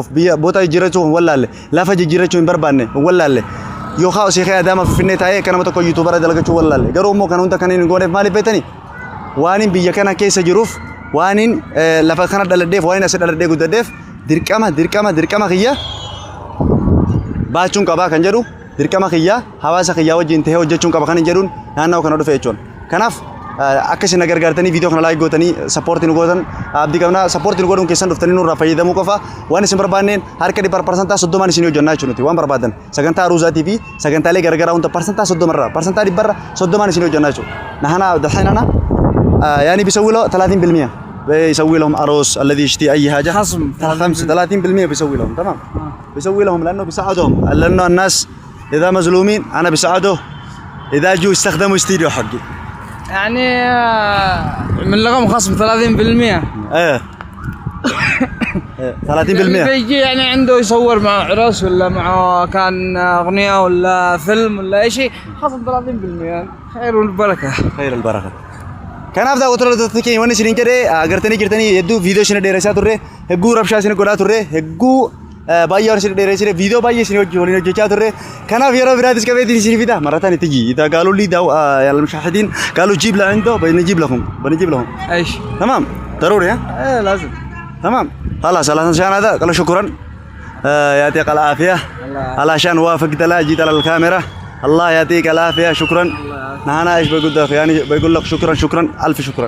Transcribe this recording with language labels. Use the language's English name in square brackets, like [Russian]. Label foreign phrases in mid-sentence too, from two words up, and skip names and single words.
[Oromo] biyya boota jijjiirrachuu wallaalle lafa jijjiirrachuu hin barbaanne wallaalle yookaan osoo kee Adaamaa Finfinnee taa'ee kana tokko yuutuubara dalagachuu wallaalle garuu immoo kan hunda kan hin gooneef maaliif beektanii waan biyya kana keessa jiruuf waan lafa kana dhaladheef waan as dhaladhee guddadheef dirqama kiyya baachuun qabaa kan jedhu dirqama kiyyaa hawaasa kiyyaa wajjin tahee hojjechuun qaba kan hin jedhuun naannoo kana dhufe jechuun. Kanaaf akka isin gargaartanii viidiyoo kana laayik gootanii sappoortii nu gootan abdii qabna sappoortii nu godhuun keessan dhuftanii nurraa fayyadamuu qofa waan isin barbaanneen harka 100% 30 isin hojjannaa jechuun nuti waan barbaadan sagantaa aruuzaatii fi sagantaalee garagaraa hunda parsantaa 30 irraa parsantaa 100 irraa 30 isin hojjannaa jechuudha. [Arabic] Nahana دحين أنا يعني بيسوي له 30% بيسوي لهم عروس الذي يشتي أي حاجة خصم 30% بيسوي لهم تمام بيسوي لهم لأنه بيساعدهم لأنه الناس إذا مظلومين أنا بساعده إذا جو يستخدموا استديو حقي يعني من لغم خصم 30%. ايه 30% اللي بيجي يعني عنده يصور مع عرس ولا معه كان أغنية ولا فيلم ولا أي شيء خصم 30%. خير والبركة. خير البركة. [Oromo] Kanaaf daawwattoota keenya wanni isin jedhee agartanii jirtanii hedduu viidiyoo isin dheeressaa turre hedduu rabshaa isin godhaa turre hedduu baay'ee isin dheeressine viidiyoo baay'ee isin waliin hojjechaa turre kanaaf yeroo biraatis qabeetiin isin fida marataan itti jii [Arabic] إذا قالوا لي المشاهدين قالوا جيب له عنده بنجيب لهم ايش تمام ضروري ها ايه لازم تمام خلاص عشان هذا قالوا شكرا يعطيك العافية علشان وافقت لا جيت على الكاميرا الله يعطيك العافية شكرا أنا إيش بقول لك يعني بقول لك شكرا ألف شكرا